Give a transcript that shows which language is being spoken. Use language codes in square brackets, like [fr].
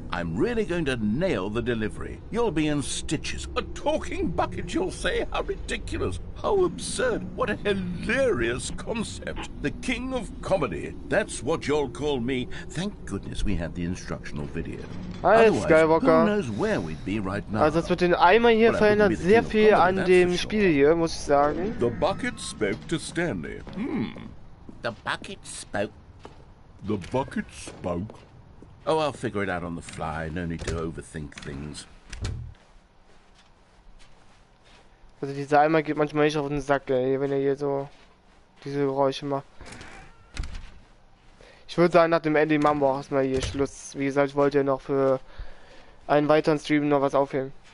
[en] I'm really going to nail the delivery. You'll be in stitches. A talking bucket, you'll say? How ridiculous. How absurd. What a hilarious concept. The king of comedy. That's what you'll call me. Thank goodness we had the instructional video. [de] Alles Skywalker. [en] Who knows where we'd be right now. [de] Also das mit den Eimer hier verändert sehr viel an dem Spiel hier, muss ich sagen. [en] The bucket spoke to Stanley. The bucket spoke. The bucket spoke. Oh, I'll figure it out on the fly. No need to overthink things. [de] Also dieser Eimer geht manchmal nicht auf den Sack, ey, wenn er hier so diese Geräusche macht. Ich würde sagen, nach dem Ende machen wir auch erstmal hier Schluss. Wie gesagt, ich wollte ja noch für einen weiteren Stream noch was aufheben.